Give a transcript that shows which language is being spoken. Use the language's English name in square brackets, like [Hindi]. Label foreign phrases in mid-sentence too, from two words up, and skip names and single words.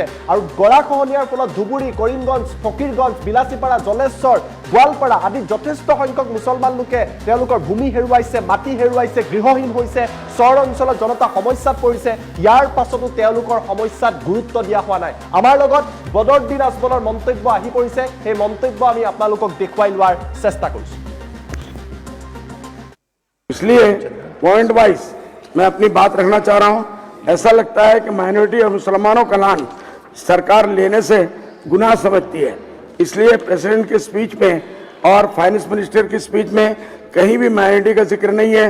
[Assamese] আৰু গৰাখহনীয়াৰ ফলত ধুবুৰী, কৰিমগঞ্জ, ফকীৰগঞ্জ, বিলাসীপাৰা, জলেশ্বৰ, গোৱালপাৰা আদি যথেষ্ট সংখ্যক মুছলমান লোকে তেওঁলোকৰ ভূমি হেৰুৱাইছে, মাটি হেৰুৱাইছে, গৃহহীন হৈছে, চৰ অঞ্চলত জনতা সমস্যাত পৰিছে। ইয়াৰ পাছতো তেওঁলোকৰ সমস্যাত গুৰুত্ব দিয়া হোৱা নাই। আমাৰ লগত বদৰুদ্দিন আজমলৰ মন্তব্য আহি পৰিছে, সেই মন্তব্য আমি আপোনালোকক দেখুৱাই লোৱাৰ চেষ্টা কৰিছোঁ। [Hindi] इसलिए [English] point wise [Hindi] मैं अपनी बात रखना चाह रहा हूं। ऐसा लगता है कि माइनॉरिटी और मुसलमानों का नाम सरकार लेने से गुनाह समझती है, इसलिए प्रेसिडेंट की स्पीच में और [English] finance minister [Hindi] की स्पीच में कहीं भी माइनॉरिटी का जिक्र नहीं है।